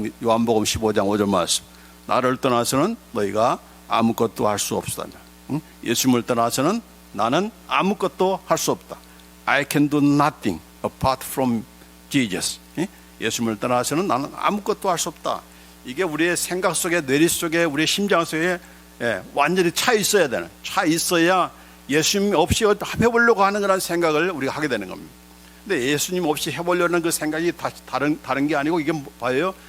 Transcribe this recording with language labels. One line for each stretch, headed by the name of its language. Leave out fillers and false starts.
Korean: 요한복음 15장 5절 말씀. 나를 떠나서는 너희가 아무것도 할 수 없다. 예수님을 떠나서는 나는 아무것도 할 수 없다.
English: I can do nothing apart from Jesus.
Korean: 예수님을 떠나서는 나는 아무것도 할 수 없다. 이게 우리의 생각 속에 뇌리 속에 우리의 심장 속에 완전히 차 있어야 되는. 차 있어야 예수님 없이 해보려고 하는 그런 생각을 우리가 하게 되는 겁니다. 근데 예수님 없이 해보려는 그 생각이 다른 게 아니고 이게 뭐예요?